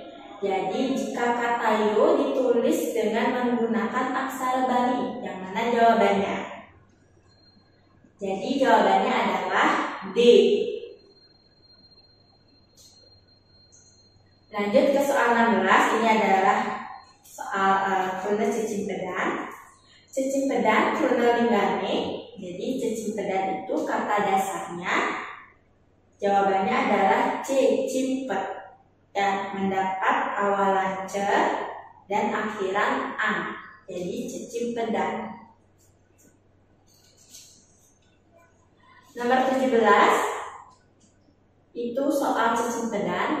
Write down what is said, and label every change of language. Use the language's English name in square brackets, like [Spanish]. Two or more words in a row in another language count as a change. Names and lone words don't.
[Indonesian] Jadi jika kata yo ditulis dengan menggunakan aksara Bali, yang mana jawabannya? Jadi jawabannya adalah D. Lanjut ke soal 16, ini adalah soal [Balinese] kruna cicimpedan. Cicimpedan kruna linggane. [Indonesian] Jadi cicimpedan itu kata dasarnya jawabannya adalah C, cimpet, yang mendapat awalan C dan akhiran ang. Jadi cicimpedan. Nomor 17 itu soal cicimpedan.